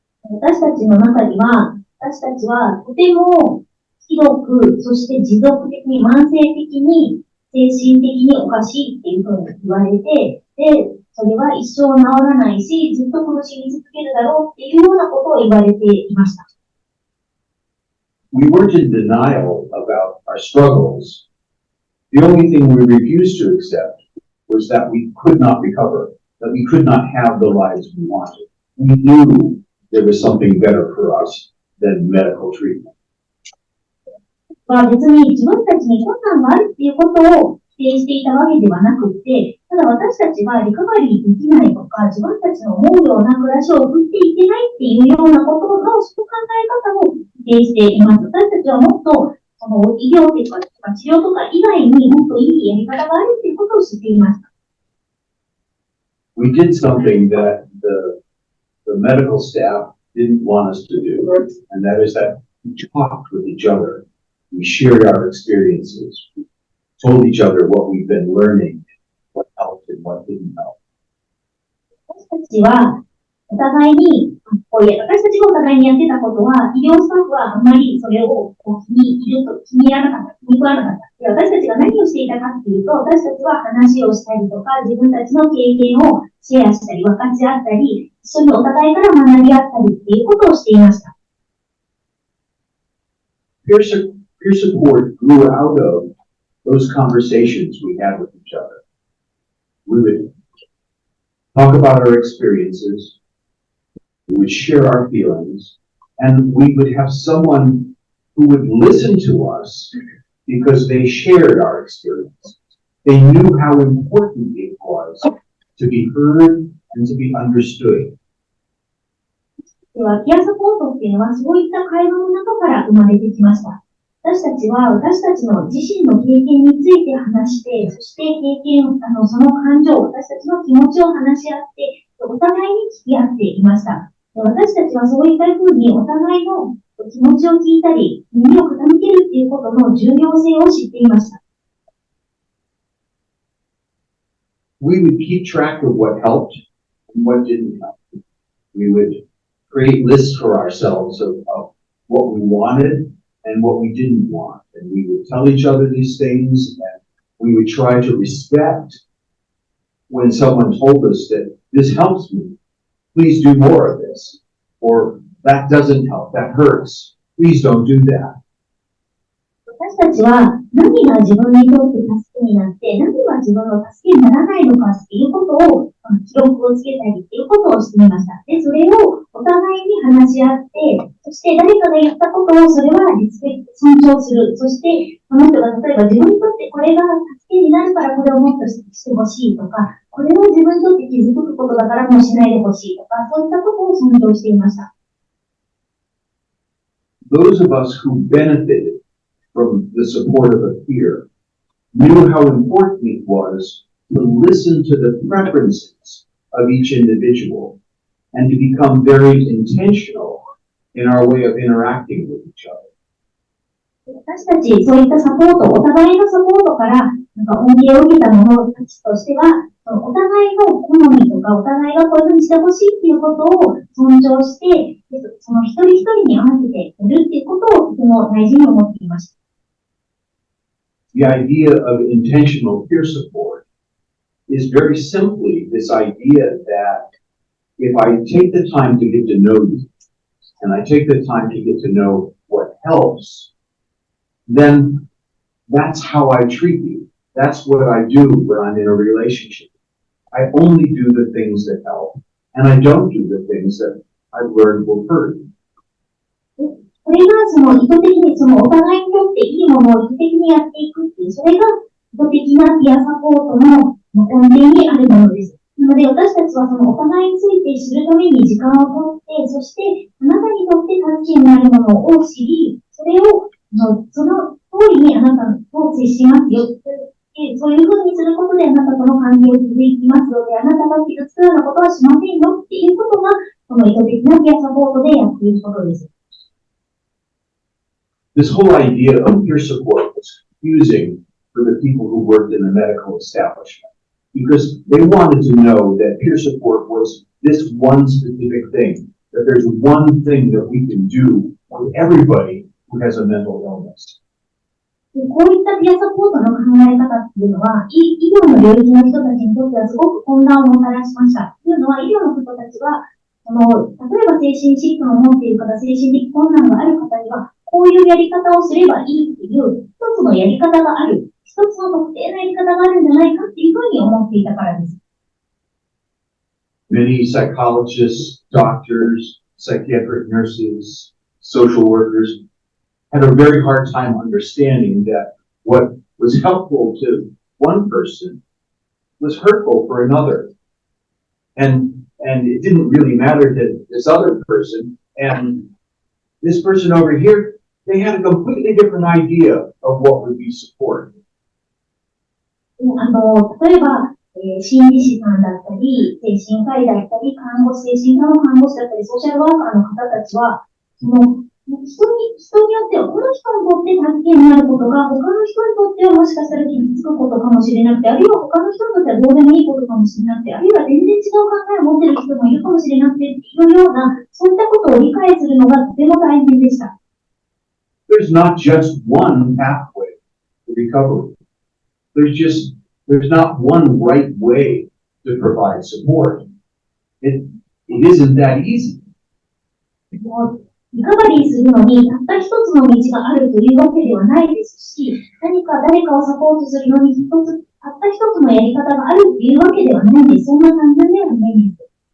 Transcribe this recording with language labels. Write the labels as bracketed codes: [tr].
[ja] 私たちの中には、私たちはとてもひどく、そして持続的に、慢性的に、精神的におかしいっていうふうに言われて、で、それは一生治らないし、ずっと苦しみ続けるだろうっていうようなことを言われていました。 [en] We weren't in denial about our struggles. The only thing we refused to accept was that we could not recover, that we could not have the lives we wanted. We knew there was something better for us than medical treatment. [ja] 別に自分たちに困難があるっていうことを否定していたわけではなくて、ただ私たちはリカバリーできないとか、自分たちの思うような暮らしを送っていけないっていうようなことのその考え方を否定しています。私たちはもっとその医療というか治療とか以外にもっといいやり方があるっていうことを知っていました。 [en] We did something that the medical staff didn't want us to do, and that is that we talked with each other. We shared our experiences. We told each other what we've been learning, what helped and what didn't help. [ja] 私たちはお互いに、私たちがお互いにやってたことは、医療スタッフはあまりそれを気に入らなかった、気に食わなかった。で、私たちが何をしていたかっていうと、私たちは話をしたりとか、自分たちの経験をシェアしたり、分かち合ったり、一緒にお互いから学び合ったりっていうことをしていました。 [en] Peer support grew out of those conversations we had with each other. We would talk about our experiences, we would share our feelings, and we would have someone who would listen to us because they shared our experience. They knew how important it was to be heard and to be understood. [ja] では、ピアサポートっていうのはそういった会話の中から生まれてきました。私たちは私たちの自身の経験について話して、そしてその感情、私たちの気持ちを話し合って、お互いに聞き合っていました。私たちはそういったふうにお互いの気持ちを聞いたり、耳を傾けるっていうことの重要性を知っていました。 [en] We would keep track of what helped and what didn't help. We would create lists for ourselves of what we wanted and what we didn't want. And we would tell each other these things, and we would try to respect when someone told us that this helps me, please do more of this, or that doesn't help, that hurts, please don't do that. [ja] 私たちは何が自分にとって助けになって、何が自分の助けにならないのかっていうことを記録をつけたりっていうことをしてみました。で、それをお互いに話し合って、そして誰かが言ったことをそれはリスペクト、尊重する。そして、その人が例えば自分にとってこれが助けになるからこれをもっとしてほしいとか、これは自分にとって傷つくことだからもうしないでほしいとか、そういったことを尊重していました。 [en] Those of us who benefited from the support of a peer knew how important it was to listen to the preferences of each individual and to become very intentional in our way of interacting with each other. [ja] 私たち、そういったサポート、お互いのサポートから恩恵を受けた者たちとしては、お互いの好みとか、お互いがこういうふうにしてほしいっていうことを尊重して、その一人一人に合わせてやるっていうことをとても大事に思っていました。 [en] The idea of intentional peer support is very simply this idea that if I take the time to get to know you, and I take the time to get to know what helps, then that's how I treat you. That's what I do when I'm in a relationship. I only do the things that help, and I don't do the things that I've learned will hurt. [ja] これがその意図的に、そのお互いにとっていいものを意図的にやっていくっていう、それが意図的なピアサポートの根底にあるものです。なので私たちはそのお互いについて知るために時間をとって、そしてあなたにとって助けになるものを知り、それをその通りにあなたと接しますよ。そういうふうにすることであなたとの関係を築いていますので、あなたが傷つくようなことはしませんよっていうことが、この意図的なピアサポートでやっていることです。 [en] This whole idea of peer support was confusing for the people who worked in the medical establishment because they wanted to know that peer support was this one specific thing, that there's one thing that we can do with everybody who has a mental illness. [ja] こういったピアサポートの考え方っていうのは、医療の領域の人たちにとってはすごく混乱をもたらしました。というのは、医療の人たちは、例えば精神疾患を持っている方、精神的困難がある方には、こういうやり方をすればいいっていう、一つのやり方がある、一つの特定のやり方があるんじゃないかっていうふうに思っていたからです。 [en] Many psychologists, doctors, psychiatric nurses, social workers had a very hard time understanding that what was helpful to one person was hurtful for another. And it didn't really matter to this other person. And this person over here, they had a completely different idea of what would be support. [ja] 例えば、心理師さんだったり、精神科医だったり、精神科の看護師だったり、ソーシャルワーカーの方たちは、人によっては、この人にとって助けになることが、他の人にとってはもしかしたら傷つくことかもしれなくて、あるいは他の人にとってはどうでもいいことかもしれなくて、あるいは全然違う考えを持っている人もいるかもしれなくて、っていうような、そういったことを理解するのがとても大変でした。 [en] There's not just one pathway to recovery. There's not one right way to provide support. It isn't that easy. [ja] リカバリーするのに、たった一つの道があるというわけではないですし、何か誰かをサポートするのにたった一つのやり方があるというわけではないです。そんな単純ではないです。